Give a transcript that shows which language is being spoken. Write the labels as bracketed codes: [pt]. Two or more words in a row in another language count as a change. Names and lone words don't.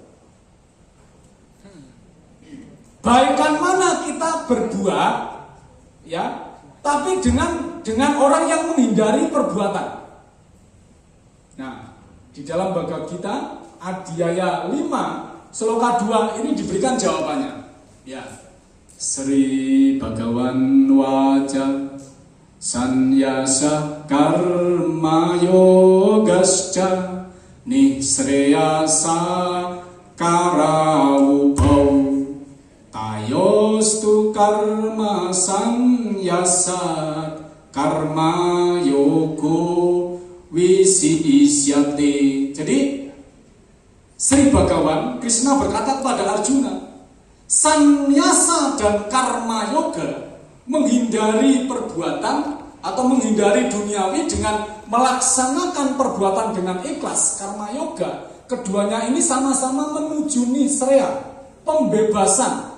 [id] Baikan mana kita berbuat, ya, tapi dengan orang yang menghindari perbuatan. Nah, di dalam Bhagavad Gita Adhyaya 5 Sloka 2 ini diberikan jawabannya. [sa] Ya. Sri Bhagawan Waja Sannyasa Karma Yogascha Nisreyasa Karawubhau Tayostu Karma Sannyasa Karma Yogo Wisiisyate. [id] Jadi Sri Bhagawan Krishna berkata kepada Arjuna, sannyasa dan [sa] karma yoga, [id] menghindari perbuatan atau menghindari duniawi dengan melaksanakan perbuatan dengan ikhlas, [sa] karma yoga, [id] keduanya ini sama-sama menuju nisreya, pembebasan.